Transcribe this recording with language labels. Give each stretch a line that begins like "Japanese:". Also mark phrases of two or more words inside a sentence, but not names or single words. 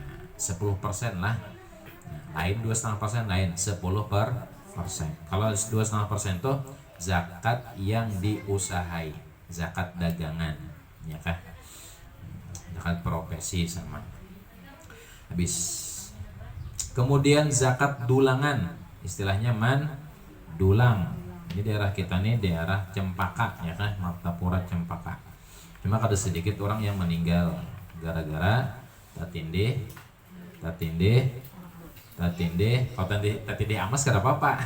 Indonesian: 10% lah. Nah, lain 2,5% lain 10%. Kalau 2,5% tuh zakat yang diusahai, zakat dagangan, ya kah? Zakat profesi sama. Habis. Kemudian zakat dulangan, istilahnya dulang. Ini daerah kita nih daerah Cempaka, ya kan, Martapura Cempaka. Cuma ada sedikit orang yang meninggal gara-gara tatindih.
Banjar: Kalau tatindih amas kada apa-apa.